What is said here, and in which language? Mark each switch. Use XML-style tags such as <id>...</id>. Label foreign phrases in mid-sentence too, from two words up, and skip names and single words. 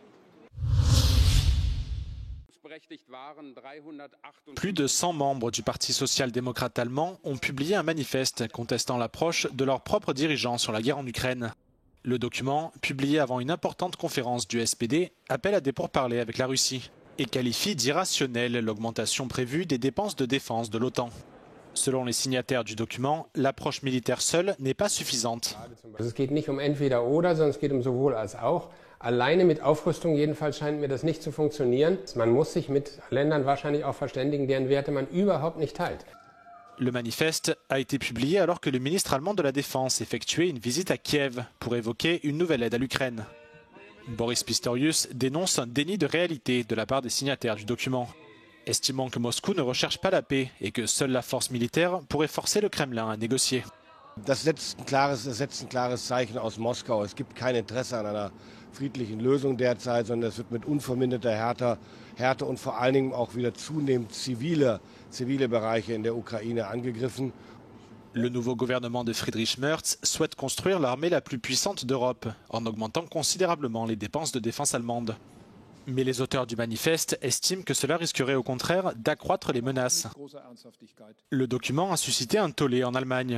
<fr>Plus de 100 membres du Parti social-démocrate allemand ont publié un manifeste contestant l'approche de leurs propres dirigeants sur la guerre en Ukraine. Le document, publié avant une importante conférence du SPD, appelle à des pourparlers avec la Russie et qualifie d'irrationnelle l'augmentation prévue des dépenses de défense de l'OTAN. Selon les signataires du document, l'approche militaire seule n'est pas suffisante.</fr> <de>Es geht nicht entweder oder, sondern es geht sowohl als auch. Alleine mit Aufrüstung jedenfalls scheint mir das nicht zu funktionieren. Man muss sich mit Ländern wahrscheinlich auch verständigen, deren Werte man überhaupt nicht teilt.</de> <fr>Le manifeste a été publié alors que le ministre allemand de la Défense effectuait une visite à Kiev pour évoquer une nouvelle aide à l'Ukraine. Boris Pistorius dénonce un déni de réalité de la part des signataires du document, estimant que Moscou ne recherche pas la paix et que seule la force militaire pourrait forcer le Kremlin à négocier.</fr> <de>Das setzt ein klares Zeichen aus Moskau. Es gibt kein Interesse an einer friedlichen Lösung derzeit, sondern es wird mit unverminderter Härte und vor allen Dingen auch wieder zunehmend zivile Bereiche in der Ukraine angegriffen.</de> <fr>Le nouveau gouvernement de Friedrich Merz souhaite construire l'armée la plus puissante d'Europe en augmentant considérablement les dépenses de défense allemandes. Mais les auteurs du manifeste estiment que cela risquerait au contraire d'accroître les menaces. Le document a suscité un tollé en Allemagne.</fr>